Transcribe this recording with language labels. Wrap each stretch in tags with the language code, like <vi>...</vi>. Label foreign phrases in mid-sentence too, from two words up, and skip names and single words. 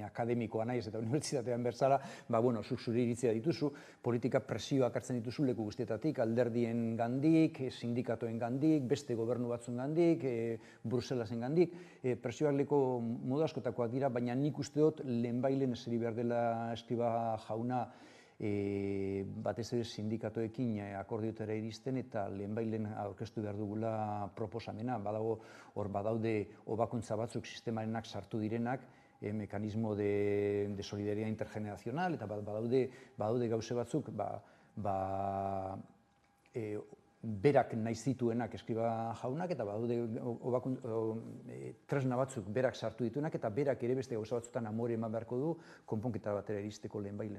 <eu>akademikoa naiz eta unibertsitatean berzara, zuk zure iritzia dituzu, politika presioak hartzen dituzu leku guztietatik, alderdien gandik, sindikatoen gandik, beste gobernu batzuen gandik, Bruselasen gandik, presioak leko modu askotakoak dira, baina nik uste dut lehenbailen eseri behar dela Escrivá jauna batez ere sindikatoekin akordiotara iristen eta lehenbailen aurkeztu behar dugula proposamena. Hor badaude hobakuntza batzuk sistemarenak sartu direnak,</eu> <es>mekanismo de solidaridad intergeneracional,</es> <eu>eta badaude gauze batzuk berak nahi zituenak Escrivá jaunak, eta badaude tresna batzuk berak sartu dituenak, eta berak ere beste gauza batzutan amore eman beharko du konponketa batera iristeko lehenbailen.</eu>